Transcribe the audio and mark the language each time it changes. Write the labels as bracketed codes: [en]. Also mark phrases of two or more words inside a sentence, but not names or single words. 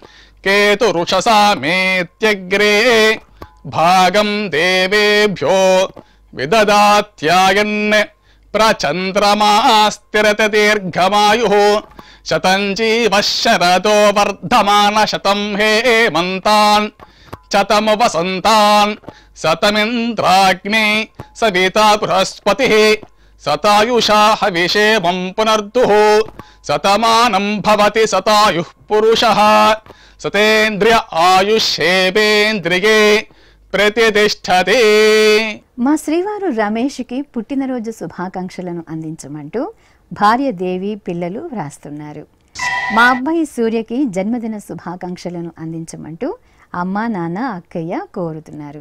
[sa] केतुरुषसामेत्यग्रे भागं देवेभ्यो विददात्यायन् प्रचन्द्रमास्तिरत दीर्घमायुः शतं जीवः शरदो वर्धमान शतं हेमन्तान् शतमु वसन्तान् शतमिन्द्राग्ने सविता बृहस्पतिः शतायुषा हविषेमं पुनर्दुः शतमानं भवति शतायुः पुरुषः सतेन्द्रिय आयुष्येवेन्द्रिये ప్రతిష్టతే. [te] మా శ్రీవారు రమేష్కి పుట్టినరోజు శుభాకాంక్షలను అందించమంటూ భార్య దేవి పిల్లలు వ్రాస్తున్నారు. మా అబ్బాయి సూర్యకి జన్మదిన శుభాకాంక్షలను అందించమంటూ అమ్మ నాన్న అక్కయ్య కోరుతున్నారు.